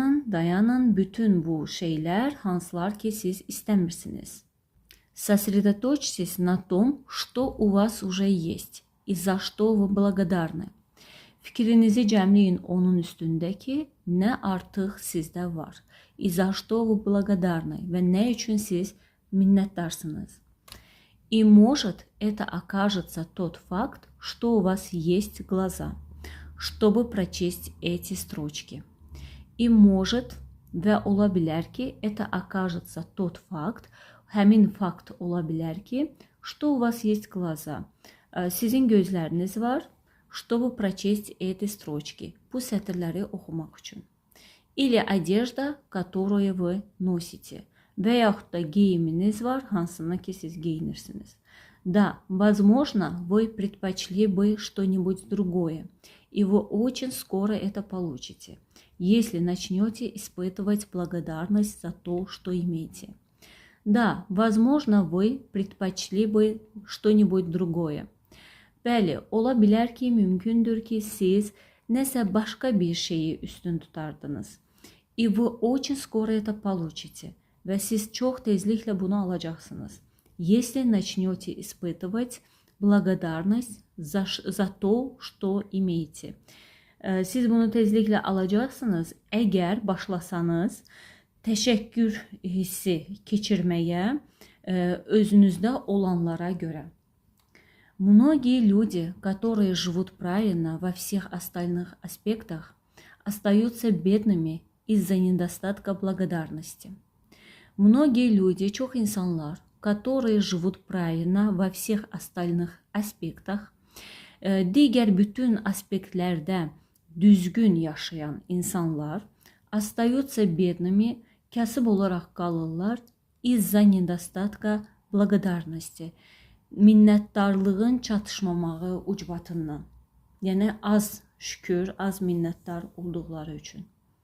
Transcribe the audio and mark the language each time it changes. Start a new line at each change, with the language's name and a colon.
Azerbaijani: Dayanın, bütün bu şeylər hansılar ki siz istəmirsiniz.
Russian: Сосредоточьтесь на том, что у вас уже есть и за что вы благодарны.
Azerbaijani: Fikrinizi cəmləyin onun üstündə ki, nə artıq sizdə var.
Russian: И за что вы благодарны
Azerbaijani: və nə üçün siz minnətdarsınız.
Russian: И может это окажется тот факт, что у вас есть глаза, чтобы прочесть эти строчки. И может
Azerbaijani: və ola bilər ki,
Russian: это окажется тот факт,
Azerbaijani: həmin fakt ola bilər ki,
Russian: что у вас есть глаза.
Azerbaijani: Sizin gözləriniz var,
Russian: чтобы прочесть эти строчки.
Azerbaijani: Bu sətirləri oxumaq üçün.
Russian: Или одежда, которую вы носите.
Azerbaijani: Və yaxud da geyiminiz var, hansını ki siz geyinirsiniz.
Russian: Да, возможно, вы предпочли бы что-нибудь другое, и вы очень скоро это получите, если начнете испытывать благодарность за то, что имеете. Да, возможно, вы предпочли бы что-нибудь другое.
Azerbaijani: Bəli, ola bilər ki, mümkündür ki, siz nəsə başqa bir şeyi üstün tutardınız.
Russian: И вы очень скоро это получите.
Azerbaijani: Və siz çox tezliklə bunu alacaqsınız.
Russian: Если начнете испытывать благодарность за то, что имеете.
Azerbaijani: Siz bunu tezliklə alacaqsınız, əgər başlasanız təşəkkür hissi keçirməyə özünüzdə olanlara görə.
Russian: Многие люди, которые живут правильно во всех остальных аспектах, остаются бедными из-за недостатка благодарности. Многие люди,
Azerbaijani: çox insanlar,
Russian: которые живут правильно во всех остальных аспектах,
Azerbaijani: digər bütün aspektlərdə düzgün yaşayan insanlar
Russian: остаются бедными,
Azerbaijani: kasıb olaraq qalırlar
Russian: из-за недостатка благодарности.
Azerbaijani: Minnətdarlığın çatışmamağı ucbatından. Yəni az şükür, az minnətdar olduqları üçün.